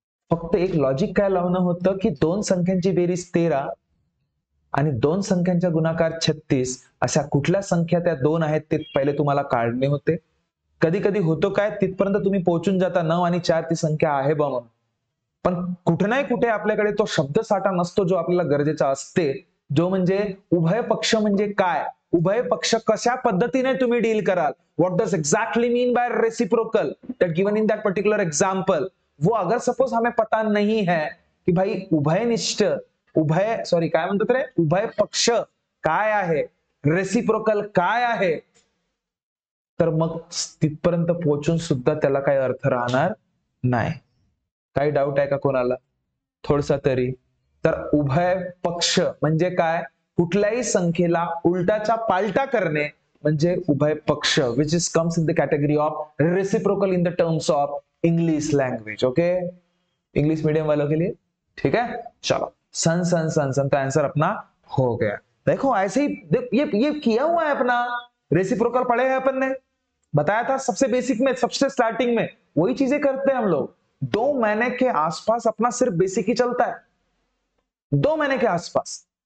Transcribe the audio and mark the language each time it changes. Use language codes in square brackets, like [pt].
[mr] फक्त एक लॉजिक काय लावणं होतं की 2 संख्यांची बेरीज 13 आणि 2 संख्यांचा गुणाकार 36, अशा कुठल्या संख्या त्या 2 आहेत ते पहिले तुम्हाला काढणे होते. कधी कधी होतो काय, तिथपर्यंत तुम्ही पोहोचून जाता 9 आणि 4 ती संख्या आहे बा म्हणून, पण कुठे नाही कुठे आपल्याकडे तो शब्दसाठा नसतो जो आपल्याला गरजेचा असते, जो म्हणजे उभय पक्ष म्हणजे काय, उभय पक्ष कशा पद्धतीने तुम्ही डील कराल. [en] What does exactly mean by reciprocal that given in that particular example. [hi] वो अगर सपोज हमें पता नहीं है कि भाई उभयनिष्ठ [mr] उभय सॉरी काय म्हणतात रे, उभय पक्ष काय आहे, रेसिप्रोकल काय आहे, तर मग तिथपर्यंत पोहोचून सुद्धा त्याला काही अर्थ राहणार नाही. काही डाऊट आहे का कोणाला थोडसा तरी? तर उभय पक्ष म्हणजे काय, कुठल्याही संख्येला उलटाचा पालटा करणे म्हणजे उभय पक्ष, [en] Which is comes in the category of reciprocal in the terms of English language. [hi] Okay, English medium वालों के लिए ठीक है. चलो सन सन सन सन, तो आंसर अपना हो गया. देखो ऐसे ही ये किया हुआ है अपना, रेसिप्रोकल पढ़े हैं अपन ने, बताया था सबसे बेसिक में, सबसे स्टार्टिंग में वही चीजें करते हैं हम लोग. 2 महीने के आसपास अपना सिर्फ बेसिक ही चलता है, 2 महीने के आसपास.